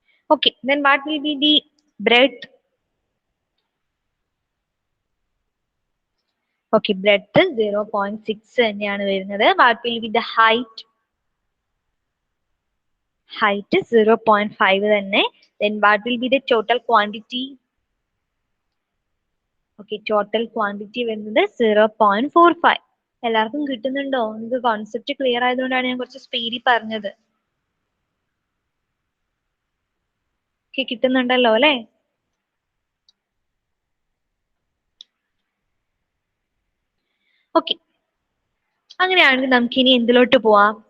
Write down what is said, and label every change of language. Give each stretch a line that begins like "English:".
English: Okay, then what will be the breadth?
Malayalam: Okay, breadth 0.6 തന്നെയാണ് വരുന്നത്.
English: What will be the height?
Malayalam: Height 0.5 തന്നെ.
English: Then what will be the total quantity? Okay, total quantity വരുന്നത് 0.45.
Malayalam: എല്ലാവർക്കും കിട്ടുന്നുണ്ടോ? നിങ്ങൾക്ക് concept clear ആയതുകൊണ്ടാണ് ഞാൻ കുറച്ച് സ്പീഡിൽ പറഞ്ഞത്. Okay, കിട്ടുന്നുണ്ടല്ലോ അല്ലേ? ഓക്കെ, അങ്ങനെയാണെങ്കിൽ നമുക്ക് ഇനി എന്തിലോട്ട് പോവാം?